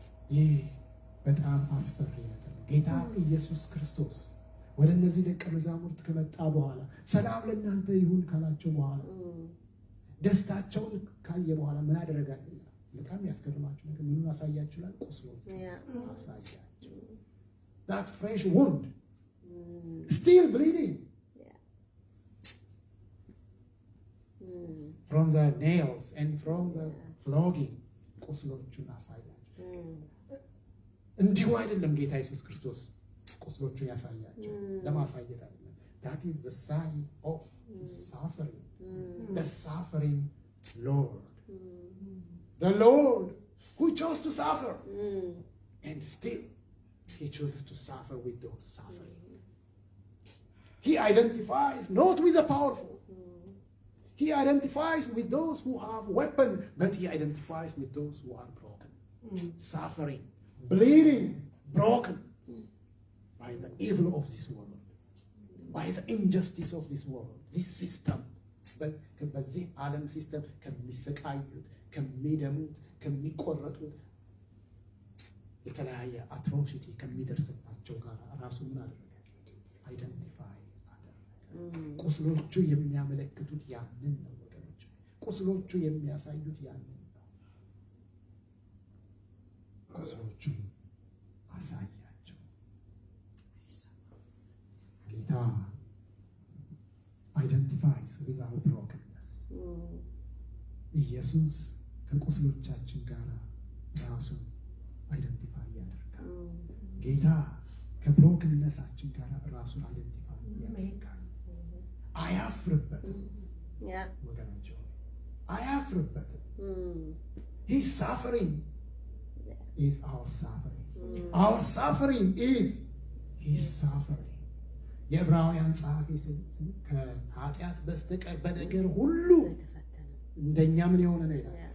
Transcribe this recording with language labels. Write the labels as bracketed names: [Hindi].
[Amharic] ይህ በጣም አስፈሪ ነገር ነው። ጌታ ኢየሱስ ክርስቶስ ወደ እነዚህ ደቀ መዛሙርት ከመጣ በኋላ ሰላም ለእናንተ ይሁን ካላቸው በኋላ ደስታቸውን ካየ በኋላ ምን አደረጋል? በጣም ያስገርማችሁ ነገር ምኑን አሳያችኋል? ቁስሎቹ አሳያቸው። [English] that fresh wound still bleeding from the nails and from the flogging [Amharic] ቁስሎቹን አሳያቸው። እንዲሁ አይደለም ጌታ ኢየሱስ ክርስቶስ ቁስሎቹን ያሳያቸው ለማሳየት አይደለም። [English] that is the sign of his suffering. The suffering Lord. The Lord who chose to suffer. And still he chooses to suffer with those suffering. He identifies not with the powerful. He identifies with those who have weapons, but he identifies with those who are broken. Suffering, bleeding, broken by the evil of this world, by the injustice of this world, this system. [Amharic] በዚህ ዓለም ሲስተም ከሚሰቃዩት፣ ከሚደሙት፣ ከሚቆረጡት የተለያየ አትሮሲቲ ከሚደርስባቸው ጋር ራሱ ምን አደረገ? አይደንቲፋይ አደረገ። ቁስሎቹ የሚያመለክቱት ያንን ነው ወገኖች። ቁስሎቹ የሚያሳዩት ያንን ነው። ቁስሎቹ አሳያቸው። ጌታ [English] identifies with our brokenness. [Amharic] ኢየሱስ ከቁስሎቻችን ጋር ራሱን አይደንቲፋይ ያደርጋል። ጌታ ከብሮክንነሳችን ጋር ራሱን አይደንቲፋይ ያደርጋል። አያፍርበትም ወገኖች፣ አያፍርበትም። [English] His suffering is our suffering. Our suffering is his suffering. [Amharic] የዕብራውያን ጸሐፊ ከኃጢአት በስተቀር በነገር ሁሉ እንደኛ ምን የሆነ ነው ይላል?